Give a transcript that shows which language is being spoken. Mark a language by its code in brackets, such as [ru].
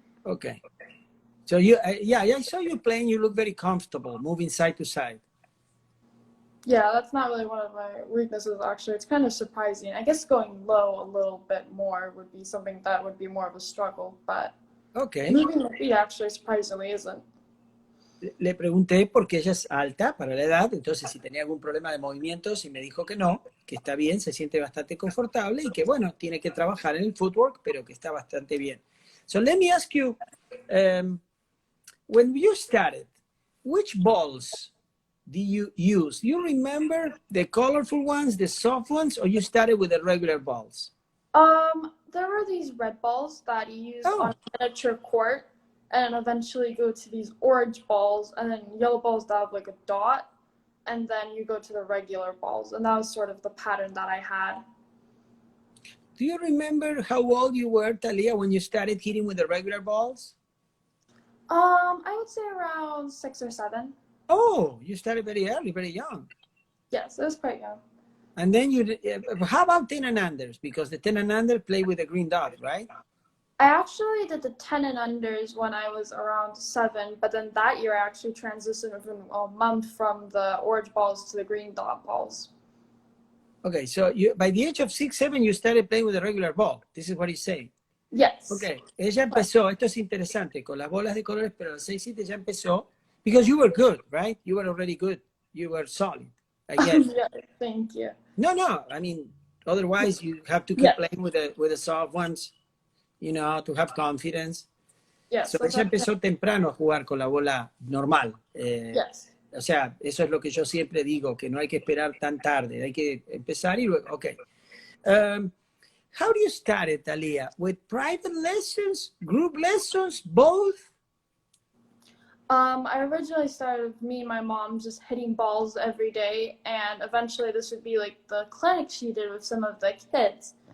[en] Okay. So I saw you playing. You look very comfortable, moving side to side. Yeah, that's not really one of my weaknesses, actually. It's kind of surprising. I guess going low a little bit more would be something that would be more of a struggle, but moving the feet actually surprisingly isn't. [es] Le pregunté porque ella es alta para la edad, entonces si tenía algún problema de movimientos y me dijo que no, que está bien, se siente bastante confortable y que bueno, tiene que trabajar en el footwork, pero que está bastante bien. [en] So let me ask you, when you started, which balls do you use? Do you remember the colorful ones, the soft ones, or you started with the regular balls? There were these red balls that you use on a miniature court, and eventually go to these orange balls, and then yellow balls that have like a dot, and then you go to the regular balls, and that was sort of the pattern that I had. Do you remember how old you were, Thalia, when you started hitting with the regular balls? I would say around 6 or 7. Oh, you started very early, very young. Yes, it was quite young. And then how about 10 and unders? Because the 10 and under play with the green dot, right? I actually did the 10 and unders when I was around 7, but then that year I actually transitioned within a month from the orange balls to the green dot balls. Okay, so by the age of 6, 7, you started playing with a regular ball. This is what he's saying. Yes. [es] Ok, ella empezó, esto es interesante, con las bolas de colores, pero a los 6-7 ya empezó, [en] because you were good, right? You were already good. You were solid. I get it. Yeah, thank you. No, I mean, otherwise you have to keep Yeah. playing with the soft ones, you know, to have confidence. Yes, So that's [es] ella [en] what, [es] empezó temprano a jugar con la bola normal. [en] yes. [es] O sea, eso es lo que yo siempre digo, que no hay que esperar tan tarde, hay que empezar y luego, ok. [en] How do you start it, Thalia? With private lessons, group lessons, both? I originally started with me and my mom just hitting balls every day, and eventually this would be like the clinic she did with some of the kids.